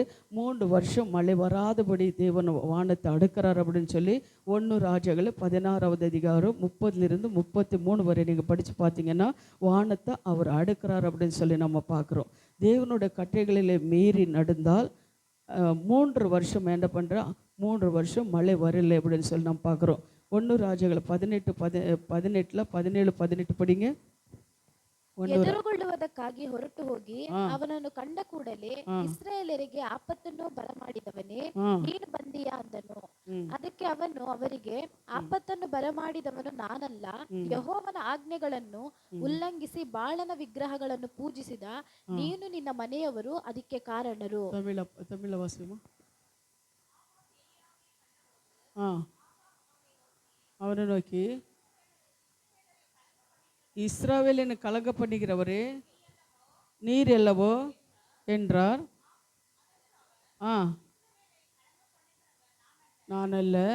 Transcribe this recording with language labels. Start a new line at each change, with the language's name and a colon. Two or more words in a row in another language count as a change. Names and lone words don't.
Tamil: 3 வருஷம் மழை வராதபடி தேவன் வானத்தை அடுக்கிறார் அப்படின்னு சொல்லி 1 ராஜாக்கள் 16வது அதிகாரம் 30லிருந்து 33 வரை நீங்கள் படித்து பார்த்தீங்கன்னா வானத்தை அவர் அடுக்கிறார் அப்படின்னு சொல்லி நம்ம பார்க்குறோம். தேவனோட கட்டளைகளில் மீறி நடந்தால் 3 வருஷம் என்ன பண்ணுறா, 3 வருஷம் மழை வரலை அப்படின்னு சொல்லி நம்ம பார்க்குறோம். 1 ராஜாக்கள் 17 படிங்க.
Kannada: ಎದುರುಗೊಳ್ಳುವುದಕ್ಕಾಗಿ ಹೊರಟು ಹೋಗಿ ಅವನನ್ನು ಕಂಡ ಕೂಡಲೇ ಇಸ್ರಾಯೇಲರಿಗೆ ಆಪತ್ತನ್ನು ಬರಮಾಡಿದವನೇ, ನೀನು ಬಂದೀಯಾ ಅಂದನು. ಅದಕ್ಕೆ ಅವನು ಅವರಿಗೆ, ಆಪತ್ತನ್ನು ಬರಮಾಡಿದವನು ನಾನಲ್ಲ, ಯೆಹೋವನ ಆಜ್ಞೆಗಳನ್ನು ಉಲ್ಲಂಘಿಸಿ ಬಾಳನ ವಿಗ್ರಹಗಳನ್ನು ಪೂಜಿಸಿದ ನೀನು ನಿನ್ನ ಮನೆಯವರು ಅದಕ್ಕೆ ಕಾರಣರು.
Tamil: தமிழ வாசிமா. அவனை நோக்கி, இஸ்ராவேலின் கலங்க பண்ணுகிறவரே நீர் அல்லவோ என்றார். நான் அல்ல.